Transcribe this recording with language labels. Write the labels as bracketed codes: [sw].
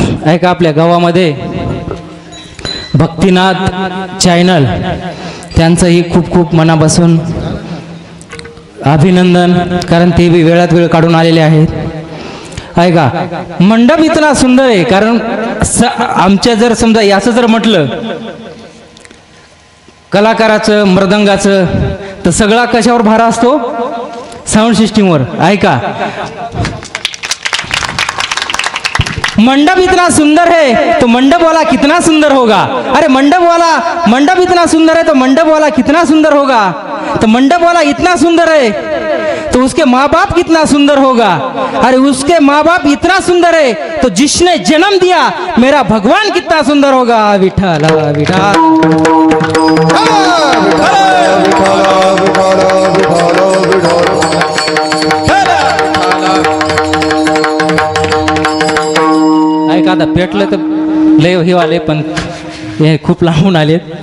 [mr] ऐका आपल्या गावामध्ये भक्तिनाथ चॅनल त्यांचंही खूप खूप मनापासून अभिनंदन, कारण ते बी वेळात वेळ काढून आलेले आहेत. ऐका मंडप [hi] इतना सुंदर [mr] आहे, कारण आमच्या जर समजा याचं जर म्हटलं कलाकाराचं मृदंगाचं तर सगळा कशावर भार असतो? साऊंड सिस्टीमवर. [hi] ऐका मंडप इतना सुंदर है तो मंडप वाला कितना सुंदर होगा. अरे मंडप इतना सुंदर है तो मंडप वाला कितना सुंदर होगा. तो मंडप वाला इतना सुंदर है तो उसके माँ बाप कितना सुंदर होगा. अरे उसके माँ बाप इतना सुंदर है तो जिसने जन्म दिया मेरा भगवान कितना सुंदर होगा. [mr] विठ्ठल विठ्ठल ऐका आता पेटलं तर लय हे आले, पण हे खूप लांबून आलेत.